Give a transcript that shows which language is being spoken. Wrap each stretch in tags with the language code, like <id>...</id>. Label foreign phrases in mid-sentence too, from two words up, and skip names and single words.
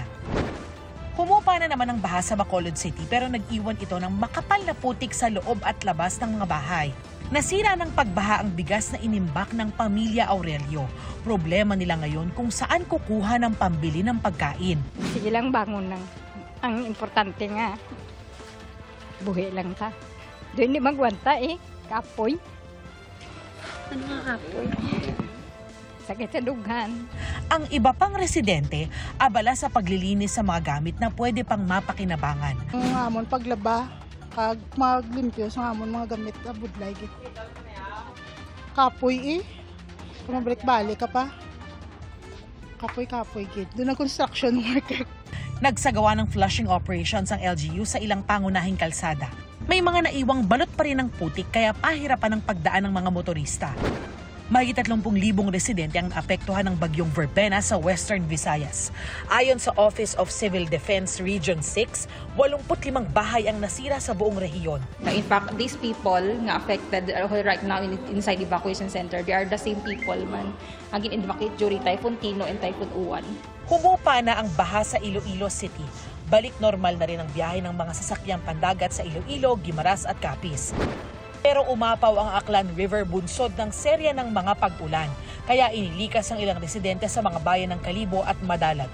<tl>Humupa na naman ang baha sa Bacolod City pero nag-iwan ito ng makapal na putik sa loob at labas ng mga bahay. Nasira ng pagbaha ang bigas na inimbak ng pamilya Aurelio. Problema nila ngayon kung saan kukuha ng pambili ng pagkain. Sige lang bangon lang.</tl> <hil>Ang importante nga, buhi lang ta. Doon di magwanta kapoy. Ano nga kapoy? Sakit sa dughan.</hil> <tl>Ang iba pang residente, abala sa paglilinis sa mga gamit na pwede pang mapakinabangan.</tl> <hil>Ang amon paglaba, kag maglimpyo sa amon mga gamit abudlay gid. Kapoy kung mabalik-balik ka pa. Kapoy gid. Doon ang</hil> <en>construction worker.</en> <tl>Nagsagawa ng</tl> <en>flushing operations</en> <tl>ang LGU sa ilang pangunahing kalsada. May mga naiwang balot pa rin ng putik kaya pahirapan ang pagdaan ng mga motorista. Mahigit 30,000 residente ang apektuhan ng bagyong Verbena sa Western Visayas. Ayon sa Office of Civil Defense Region 6, 85 bahay ang nasira sa buong rehiyon.</tl> <en>In fact, these people nga affected right now inside evacuation center, they are the same people man agin evacuate during Typhoon Tino and Typhoon Uwan.</en> <tl>Humupa na ang baha sa Iloilo City. Balik normal na rin ang biyahe ng mga sasakyang pandagat sa Iloilo, Guimaras at Capiz. Pero umapaw ang Aklan River bunsod ng serya ng mga pag-ulan, kaya inilikas ang ilang residente sa mga bayan ng Kalibo at Madalag.</tl>